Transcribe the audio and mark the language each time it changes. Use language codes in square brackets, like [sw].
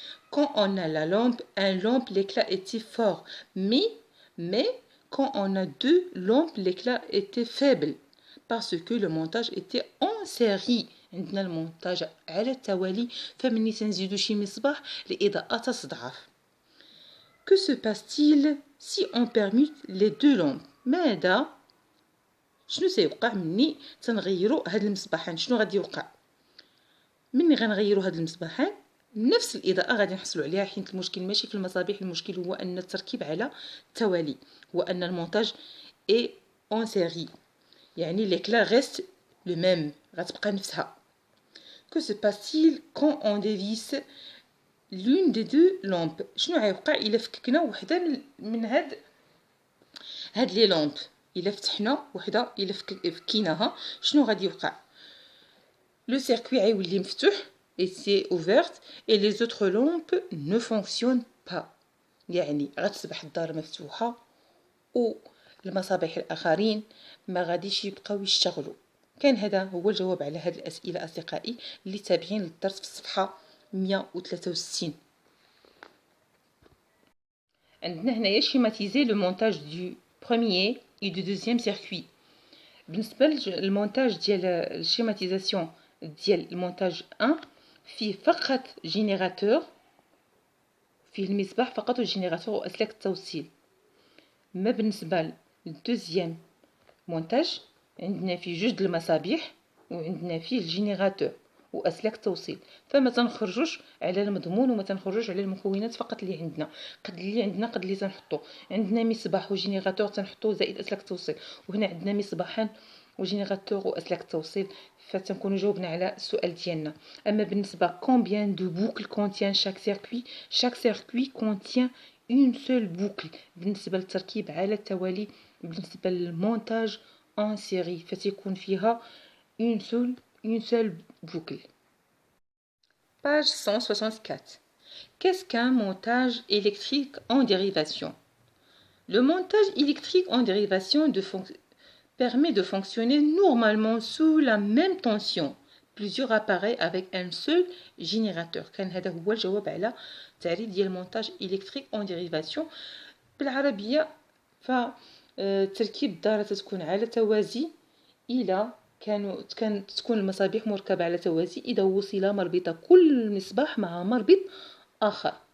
[fr] Quand on a la lampe, l'éclat était fort, mais quand on a deux lampes, l'éclat était faible parce que le montage était en série. [ar] عندنا المونتاج على التوالي، فمني تنزيدو شي مصباح الإضاءة تتضعف. [fr] Que se passe-t-il si on permute les deux lampes? [ar] ماذا شنو سيوقع مني تنغيروا هاد المصباحين؟ شنو غادي يوقع؟ من غنغيروا هاد المصباحين نفس الاضاءه غادي نحصلوا عليها، حيت المشكل ماشي في المصابيح، المشكل هو ان التركيب على التوالي، هو ان المونتاج اي اون سيري، يعني [fr] ليكلا ريست لو ميم، [ar] غتبقى نفسها. [fr] que se passe-t-il quand on dévisse l'une des deux lampes؟ [ar] شنو غيوقع الا فككنا وحده من هاد لي لامب، الا فتحنا وحده الا فكيناها شنو غادي يوقع؟ لو سيركوي غيولي مفتوح [fr] et c'est ouverte et les autres lampes ne fonctionnent pas، [ar] يعني غتصبح الدار مفتوحه والمصابيح الاخرين ما غاديش يبقاو يشتغلوا. كان هذا هو الجواب على هذه الاسئله اصدقائي اللي تابعين للدرس في الصفحه 163. عندنا هنايا [fr] schématiser le montage du premier et du deuxième circuit. [ar] بالنسبه للمونتاج ديال الشيماتيزاسيون ديال المونتاج 1 فيه فقط جينيراتور، فيه المصباح فقط والجينيراتور واسلاك التوصيل. ما بالنسبه للدوزيام مونتاج عندنا فيه جوج المصابيح وعندنا فيه الجينيراتور واسلاك التوصيل، فما تنخرجوش على المضمون وما تنخرجوش على المكونات فقط اللي عندنا. قد اللي تنحطو عندنا مصباح وجينيراتور تنحطوه زائد اسلاك التوصيل، وهنا عندنا مصباحان وجينيراتور واسلاك التوصيل، فتنكونوا جاوبنا على السؤال ديالنا. اما بالنسبه [fr] combien de boucles contient chaque circuit contient une seule boucle، [ar] بالنسبه للتركيب على التوالي بالنسبه للمونتاج [fr] en série [ar] فتكون فيها [fr] une seule boucle. Page 164. Qu'est-ce qu'un montage électrique en dérivation? Le montage électrique en dérivation permet de fonctionner normalement sous la même tension plusieurs appareils avec un seul générateur. [ar] كان هذا هو الجواب على تعريف ديال المونتاج électrique en dérivation. بالعربية فتركيب الدارة تكون على توازي إلى كانت تكون المصابيح مركبة على توازي إذا وصل مربط كل مصباح مع مربط آخر.